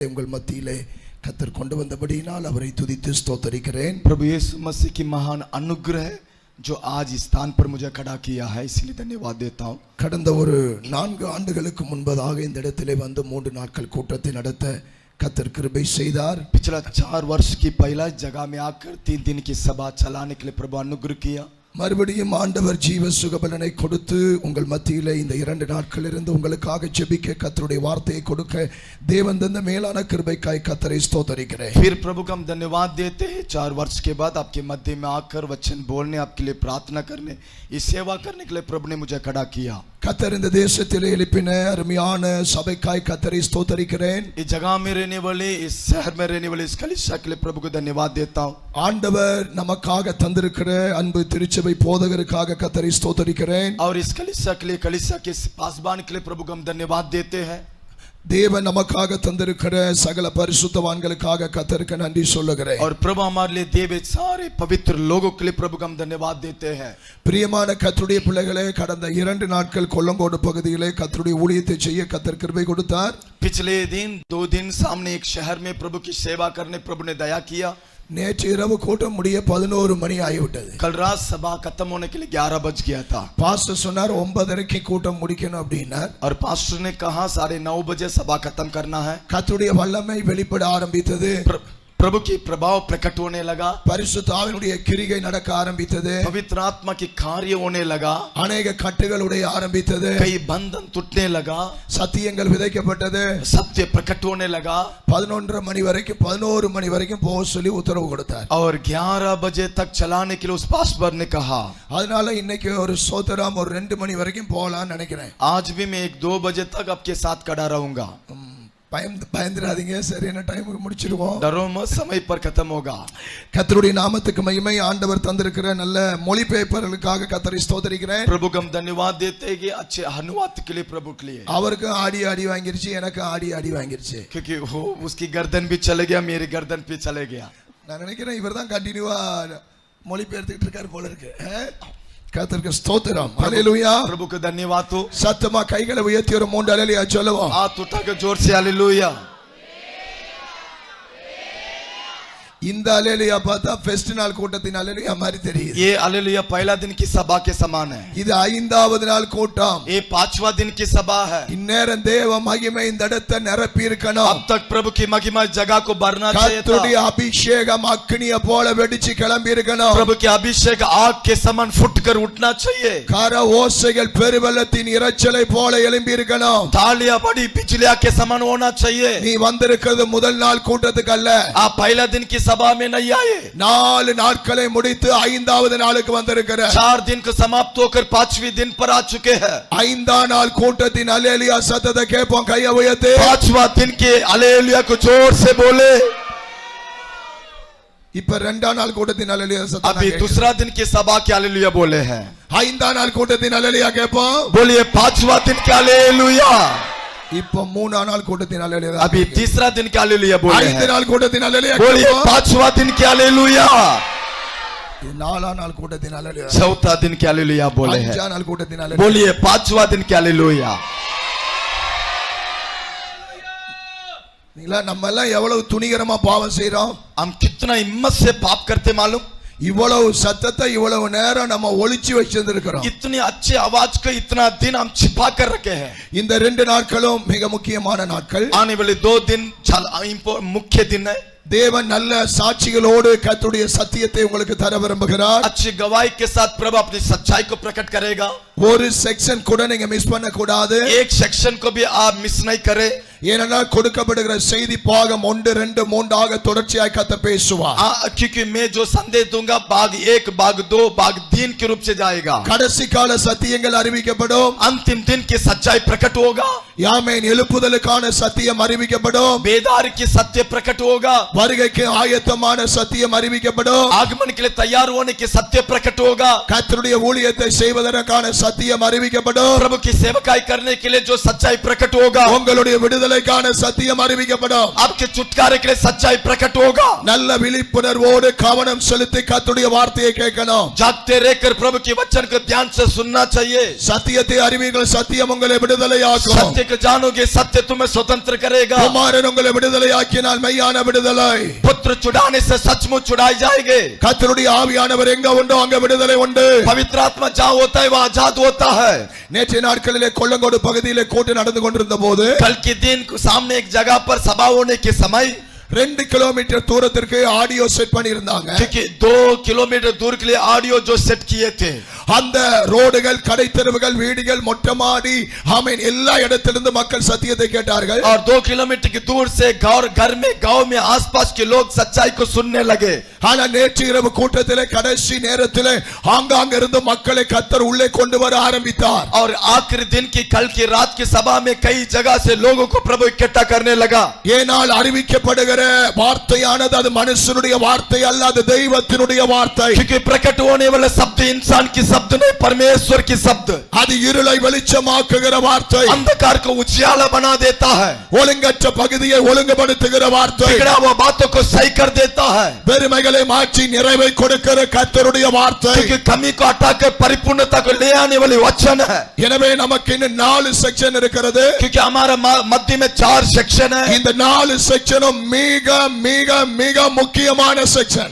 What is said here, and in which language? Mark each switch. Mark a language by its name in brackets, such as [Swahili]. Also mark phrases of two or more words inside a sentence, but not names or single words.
[Tamil] உங்கள் மத்தியிலே கர்த்தர் கொண்டு வந்தபடியினால் அவரை துதித்து ஸ்தோத்திரிக்கிறேன். [Hindi] प्रभु यीशु मसीह की महान अनुग्रह जो आज इस स्थान पर मुझे खड़ा किया है, इसलिए धन्यवाद देता हूँ. [Tamil] கடந்த ஒரு 4 ஆண்டுகளுக்கு முன்பதாக இந்த இடத்திலே வந்து 3 நாட்கள் கூட்டத்தை நடத்த கர்த்தர் கிருபை செய்தார். [Hindi] पिछला 4 वर्ष की पहला जगह में आकर 3 दिन की सभा चलाने के लिए प्रभु अनुग्रह किया. [Tamil] மறுபடியும் ஆண்டவர் ஜீவ சுகபலனை கொடுத்து உங்கள் மத்தியிலே இந்த 2 நாட்கள் இருந்து உங்களுக்காக ஜெபிக்க கர்த்தருடைய வார்த்தையை கொடுக்க தேவன் தந்த மேலான கிருபைக்காய் கர்த்தரை ஸ்தோத்திரிக்கிறேன். [Hindi] फिर प्रभु को हम धन्यवाद देते हैं. 4 वर्ष के बाद आपके मध्य में आकर वचन बोलने, आपके लिए प्रार्थना करने, इस सेवा करने के लिए प्रभु ने मुझे खड़ा किया. [Tamil] கர்த்தர் இந்த தேசத்திலே எழுப்பின அருமையான சபைக்காய் கர்த்தரை ஸ்தோத்திரிக்கிறேன். [Hindi] इस जगह में रहने वाले, इस शहर में रहने वाले इस कलीसिया के लिए प्रभु को धन्यवाद देता हूँ. [Tamil] ஆண்டவர் நமக்காக தந்திருக்கிற அன்பு திருச்சபை போதகருக்காக கர்த்தரை ஸ்தோத்திரிக்கிறேன். [Hindi] और इस कलीसिया के लिए, कलीसिया के पासबान के लिए प्रभु को हम धन्यवाद देते हैं. [Tamil] தேவன் நமக்காக தந்திருக்கிற சகல பரிசுத்தவான்களுக்காக கர்த்தருக்கு நன்றி சொல்லுகிறேன். [Hindi] और प्रभु हमारे लिए देवे सारे पवित्र लोगों के लिए प्रभु को हम धन्यवाद देते हैं. [Tamil] பிரியமான கர்த்தருடைய பிள்ளைகளே, கடந்த 2 நாட்கள் கொல்லங்கோடு பகுதியிலே கர்த்தருடைய ஊழியத்தை செய்ய கர்த்தர் கிருபை கொடுத்தார். [Hindi] पिछले दिन 2 दिन सामने एक शहर में प्रभु की सेवा करने प्रभु ने दया किया. [Tamil] நேற்று இரவு கூட்டம் முடிய 11 மணி ஆகிவிட்டது. [Hindi] कल रात सभा खत्म होने के लिए 11 बज गया था. [Tamil] பாஸ்டர் சொன்னார் 9:30க்கு கூட்டம் முடிக்கணும் அப்படின்னார். [Hindi] और पास्टर ने कहा 9:30 बजे सभा खत्म करना है. [Tamil] கர்த்தருடைய வல்லமை வெளிப்பட ஆரம்பித்தது. [Hindi] प्रभु की प्रभाव प्रकट होने लगा. [Tamil] பரிசுத்த ஆவியினுடைய கிரியை நடக்க ஆரம்பித்தது. [Hindi] पवित्र आत्मा की कार्य होने लगा. [Tamil] अनेक கட்டுகள் உடைய ஆரம்பித்தது. [Hindi] कई बंधन टूटने लगा. [Tamil] சத்தியங்கள் விதைக்கப்பட்டது. [Hindi] सत्य प्रकट होने लगा. [Tamil] 11 மணி வரைக்கும் போக சொல்லி உத்தரவு கொடுத்தார். [Hindi] और 11 बजे तक चलाने के लिए उस पास्टर ने कहा. [Tamil] அதனால இன்னைக்கு ஒரு சோதராம் ஒரு 2 மணி வரைக்கும் போகலாம்னு நினைக்கிறேன். [Hindi] आज भी मैं 1-2 बजे तक आपके साथ खड़ा रहूंगा. [Tamil] பயந்துராதீங்க, சரியான டைமுக்கு முடிச்சிடுவோம். [Hindi] डरो मत, समय पर खत्म होगा. [Tamil] கர்த்தருடைய நாமத்துக்கு மகிமை. ஆண்டவர் தந்திருக்கிற நல்ல மொழிபெயர்ப்பாளர்களுக்காக கர்த்தரை ஸ்தோத்திரிக்கிறேன். [Hindi] प्रभु को हम धन्यवाद देते हैं कि अच्छे अनुवाद के लिए प्रभु के लिए. [Tamil] அவருக்கு ஆடி வாங்கிருச்சு, எனக்கு ஆடி வாங்கிருச்சு. [Hindi] क्योंकि वो उसकी गर्दन भी चले गया, मेरी गर्दन भी चले गया. [Tamil] நான் நினைக்கிறேன் இவர்தான் கண்டினியூவா மொழிபெயர்த்துட்டு இருக்காரு போல இருக்கு. கர்த்தருக்கு ஸ்தோத்திரம். ஹalleluya. [Hindi] प्रभु को धन्यवाद हो. [Tamil] சத்தமா கைகளை உயர்த்தி ஒரு 3 ஹalleluya சொல்லுவோம். [Hindi] हाथ उठाकर जोर से हालेलुया. [Tamil] இந்த ஹalleluya பார்த்தா ஃபெஸ்ட் நாள் கூட்டத்தின் ஹalleluya மாதிரி தெரியுது. [Hindi] ये हालेलुया पहला दिन की सभा के समान है. [Tamil] இது 5வது நாள் கூட்டம். [Hindi] ये 5वां दिन की सभा है. [Tamil] இந்நேரம் தேவ மகிமை இந்த இடத்தை நிரப்பி இருக்கணும். [Hindi] अब तक प्रभु की महिमा जगह को भरना चाहिए था. [Tamil] கர்த்தருடைய அபிஷேகம் அக்கினியை போல வெடிச்சு கிளம்பி இருக்கணும். [Hindi] प्रभु के अभिषेक आग के समान फुटकर उठना चाहिए. [Tamil] கர ஓசைகள் பெருவெள்ளத்தின் இரைச்சலை போல எழும்பி இருக்கணும். [Hindi] तालियां बड़ी बिजलियां के समान होना चाहिए. [Tamil] நீ வந்திருக்கிறது முதல் நாள் கூட்டத்துக்கு அல்ல. [Hindi] आप पहला दिन की सभा में नहीं आए. [Tamil] 4 நாட்களை முடித்து 5வது நாளுக்கு வந்திருக்கிற. [Hindi] 4 दिन को समाप्त होकर 5वें दिन पर आ चुके हैं. [Tamil] 5ஆம் நாள் கூட்டத்தின் ஹalleluya சத்தத்தை கேட்போம். கையை உயர்த்தி [Hindi] 5वां दिन के हालेलुया को जोर से बोले. [Tamil] இப்ப 2ஆம் நாள் கூட்டத்தின் ஹalleluya சத்தம். [Hindi] अभी दूसरा दिन की सभा के हालेलुया बोले हैं. [Tamil] 5ஆம் நாள் கூட்டத்தின் ஹalleluya கேட்போம். [Hindi] बोलिए 5वां दिन के हालेलुया. [Tamil] இப்ப 3ஆம் நாள் கூட்டத்தின் ஹalleluya. [Hindi] अभी तीसरा दिन के हालेलुया बोले हैं. [Tamil] 5 நாள் கூட்டத்தின் ஹalleluya [Hindi] बोलिए [Tamil] கேட்போம். [Hindi] 5वां दिन के हालेलुया. [Tamil] 4ஆம் நாள் கூட்டத்தின் ஹalleluya. [Hindi] चौथा दिन के हालेलुया बोले हैं. [Tamil] 5ஆம் நாள் கூட்டத்தின் ஹalleluya. [Hindi] बोलिए 5वां दिन के हालेलुया. [Tamil] நீங்களா நம்ம எல்லாம் எவ்வளவு துணிகரமா பாவம் செய்றோம். [Hindi] हम कितना हिम्मत से पाप करते मालूम. [Tamil] இவ்வளவு சத்தத்தை இவ்வளவு நேரம் நம்ம ஒளிச்சு வச்சிருக்கிறோம். [Hindi] इतने अच्छे आवाज को इतना दिन हम छिपा कर रखे हैं. [Tamil] இந்த 2 நாட்களும் மிக முக்கியமான நாட்கள். [Hindi] आने वाले 2 दिन मुख्य दिन है. [Tamil] தேவன் நல்ல சாட்சிகளோடு கர்த்தருடைய சத்தியத்தை உங்களுக்கு தர விரும்புகிறார். [Hindi] अच्छी गवाही के साथ प्रभु अपनी सच्चाई को प्रकट करेगा. [Tamil] ஒரு செக்ஷன் கூட நீங்க மிஸ் பண்ண கூடாது. [Hindi] एक सेक्शन को भी आप मिस नहीं करें. [Tamil] ஏன்னா கொடுக்கப்படுகிற செய்தி பாகம் 1 2 3 ஆக தொடர்ச்சியாய் கர்த்தர் பேசுவார். [Hindi] क्योंकि मैं जो संदेश दूंगा भाग 1 भाग 2 भाग 3 के रूप से जाएगा. [Tamil] கடைசி கால சத்தியங்கள் அறிவிக்கப்படும். [Hindi] अंतिम दिन की सच्चाई प्रकट होगा. [Tamil] யாமேன் எழுப்புதலுக்கான சத்தியம் அறிவிக்கப்படும். [Hindi] बेदारी की सत्य प्रकट होगा. [Tamil] வருகைக்கு ஆயத்தமான சத்தியம் அறிவிக்கப்படும். [Hindi] आगमन के लिए तैयार होने की सत्य प्रकट होगा. [Tamil] கர்த்தருடைய ஊழியத்தை செய்வதற்கான சத்தியம் அறிவிக்கப்படும். [Hindi] प्रभु की सेवकाई करने के लिए जो सच्चाई प्रकट होगा. [Tamil] உங்களுடைய விடுதலைக்கான சத்தியம் அறிவிக்கப்படும். [Hindi] आपके छुटकारे के लिए सच्चाई प्रकट होगा. [Tamil] நல்ல விழிப்புணர்வோடு கவனம் செலுத்தி கர்த்தருடைய வார்த்தையை கேட்கணும். [Hindi] जागते रहकर प्रभु के वचन को ध्यान से सुनना चाहिए. [Tamil] சத்தியத்தை அறிவீர்கள், சத்தியம் உங்களை விடுதலையாக்கும். [Hindi] सत्य एक जानोगे सत्य तुम्हें स्वतंत्र करेगा। [Tamil] குமாரன் உங்களை விடுதலையாக்கினால் மெய்யான விடுதலை. [Hindi] पुत्र छुड़ाने से सचमुच छुड़ाए जाएंगे। [Tamil] கர்த்தருடைய ஆவியானவர் எங்க உண்டோ அங்க விடுதலை உண்டு. [Hindi] पवित्र आत्मा जहाँ होता है वहाँ आजाद होता है। [Tamil] நேற்றைய நாட்களிலே கொல்லங்கோடு பகுதியிலே கூட்டம் நடந்து கொண்டிருந்த போது [Hindi] कल के दिन सामने एक जगह पर सभा होने के समय [Tamil] 2 கிலோமீட்டர் தூரத்திற்கு ஆடியோ செட் பண்ணி இருந்தாங்க. [Hindi] क्योंकि 2 किलोमीटर दूर के लिए ऑडियो जो सेट किए थे, [Tamil] அந்த ரோடுகள், கடை தெருவுகள், வீடுகள், மொட்டை மாடி, ஆமென், எல்லா இடத்திலிருந்து மக்கள் சத்தியத்தை கேட்டார்கள். [Hindi] और 2 किलोमीटर की दूर से गांव में आसपास के लोग सच्चाई को सुनने लगे। [Tamil] ஆனா நேற்று இரவு கூட்டத்திலே கடைசி நேரத்திலே ஆங்காங்க இருந்து மக்களை கர்த்தர் உள்ளே கொண்டு வர ஆரம்பித்தார். [Hindi] और आखिरी दिन की कल की रात की सभा में कई जगह से लोगों को प्रभु इकट्ठा करने लगा। [Tamil] ஏனால் அறிவிக்கப்படுகிற வார்த்தையானது அது மனுஷனுடைய வார்த்தை அல்ல, அது தெய்வத்தினுடைய வார்த்தை. [Hindi] क्योंकि प्रकट होने वाला शब्द इंसान की शब्द नहीं, परमेश्वर की शब्द। [Tamil] அது இருளை வெளிச்சமாக்குகிற வார்த்தை, [Hindi] अंधकार को उजियाला बना देता है, [Tamil] ஒழுங்கற்ற பகுதியை ஒழுங்குபடுத்துகிற வார்த்தை, [Hindi] बिगड़ा हुआ बातों को सही कर देता है, [Tamil] பெருமைகளை மாற்றி நிறைவை கொடுக்கிற கர்த்தருடைய வார்த்தை. [Hindi] क्योंकि कमी को हटाकर परिपूर्णता को ले आने वाली वचन है। [Tamil] எனவே நமக்கு இன்னும் 4 செக்ஷன் இருக்கிறது. [Hindi] क्योंकि हमारा मध्य में 4 सेक्शन है। [Tamil] இந்த 4 செக்ஷனும் மிக மிக மிக முக்கியமான செக்ஷன்.